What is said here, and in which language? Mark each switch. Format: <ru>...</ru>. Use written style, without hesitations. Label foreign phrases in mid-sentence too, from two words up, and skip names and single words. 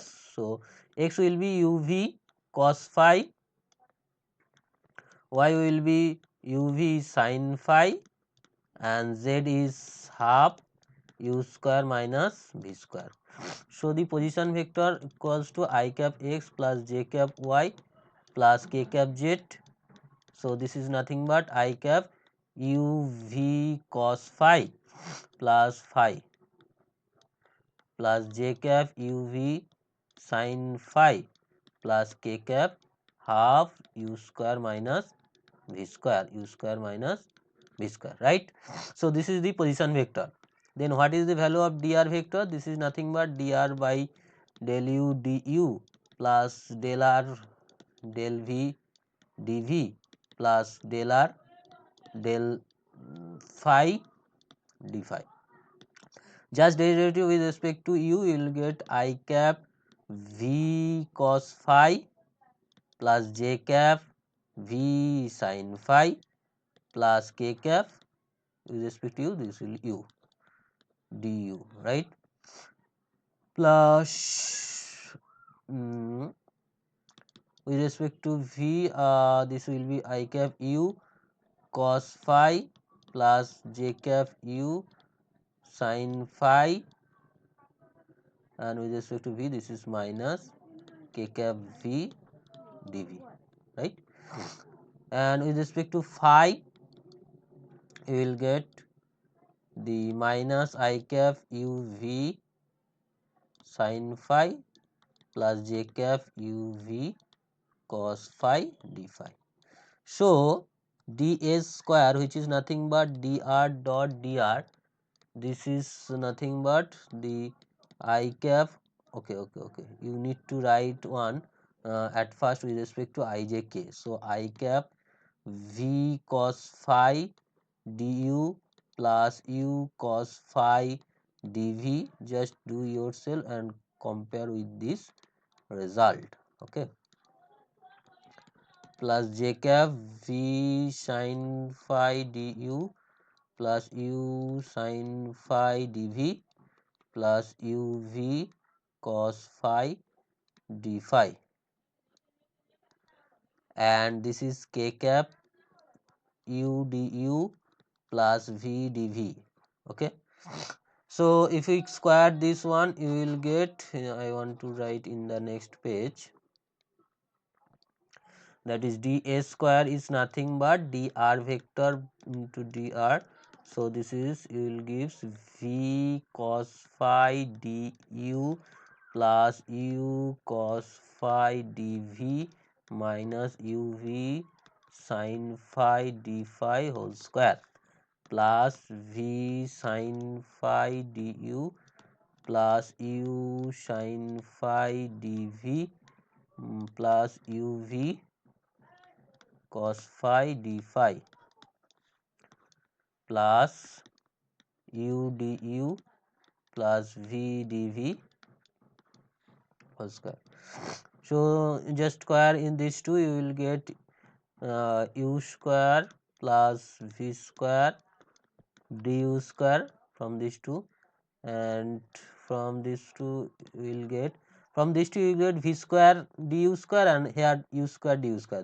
<en>So x will be uv cos phi, y will be uv sin phi, and z is half u square minus v square. So the position vector equals to I cap x plus j cap y plus k cap z. So this is nothing but I cap u v cos phi plus phi plus j cap u v sin phi plus k cap half u square minus v square, u square minus v square, right? So this is the position vector. Then what is the value of dr vector? This is nothing but dr by del u du plus del r del v dv plus del r del phi d phi. Just derivative with respect to u, you will get I cap v cos phi plus j cap v sin phi plus k cap with respect to u, this will u du, right? Plus with respect to v, this will be I cap u cos phi plus j cap u sin phi, and with respect to v, this is minus k cap v dv, right? And with respect to phi, you will get the minus I cap u v sin phi plus j cap u v cos phi d phi. So ds square, which is nothing but dr dot dr. This is nothing but the I cap. Okay, you need to write one at first with respect to ijk. So I cap v cos phi du plus u cos phi dv. Just do yourself and compare with this result. Okay, plus j cap v sin phi du plus u sin phi dv plus uv cos phi d phi, and this is k cap u du plus v dv. Okay, so if we square this one, you will get, I want to write in the next page, that is ds square is nothing but dr vector into dr. So this is, you will gives v cos phi du plus u cos phi dv minus uv sin phi d phi whole square plus v sin phi du plus u sin phi dv plus uv cos phi d phi plus u du plus v dv whole square. So just square in these two, you will get u square plus v square du square from these two, and from these two you will get, from these two you get v square du square, and here u square du square.</en>